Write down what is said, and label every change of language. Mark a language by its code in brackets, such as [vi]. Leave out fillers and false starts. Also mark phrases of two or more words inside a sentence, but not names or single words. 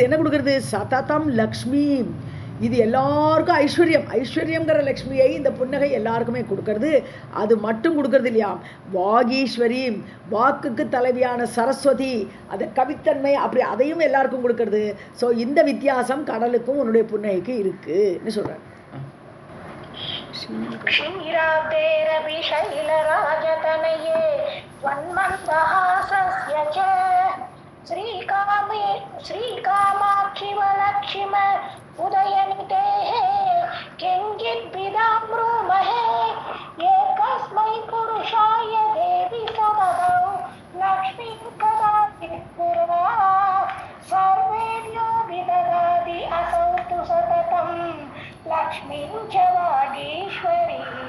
[ta] என்ன கொடுக்கறது, [sa] सततम् लक्ष्मी, [ta] இது எல்லாருக்கும் ஐஸ்வர்யங்கிற லக்ஷ்மியை இந்த புன்னகை எல்லாருக்குமே கொடுக்கறது. அது மட்டும் கொடுக்கறது இல்லையா, வாகீஸ்வரி, வாக்குக்கு தலைவியான சரஸ்வதி, அது கவித்தன்மை, அப்படி அதையும் எல்லாருக்கும் கொடுக்கறது. ஸோ இந்த வித்தியாசம் கடலுக்கும் உன்னுடைய புன்னகைக்கு இருக்குன்னு சொல்றாரு. [sa] क्षीराब्देरपि शैलराजतनये त्वन्मन्दहासस्य च श्रीकामाक्षिमलक्ष्म उदयनितेः किञ्चिद्भिदाम्रूमहे एकस्मै पुरुषाय देवि सददौ लक्ष्मीं कदाचित् पुरा सर्वेभ्यो विददाति असौ तु सततं लक्ष्मीं च वागीश्वरीम्.